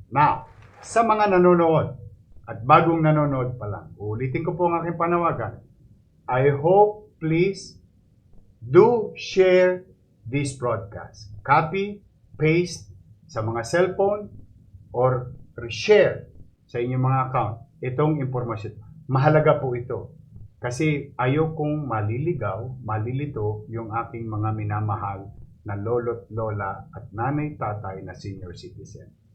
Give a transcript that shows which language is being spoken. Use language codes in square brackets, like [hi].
[tl] Now, sa mga nanonood at bagong nanonood pa lang, ulitin ko po ang aking panawagan. [en] I hope, please, do share this broadcast. [tl] Copy, paste sa mga cellphone, or reshare sa inyong mga account itong impormasyon. Mahalaga po ito. Kasi ayaw kong maliligaw, malilito yung aking mga minamahal na lolo't lola at nanay-tatay na senior citizen.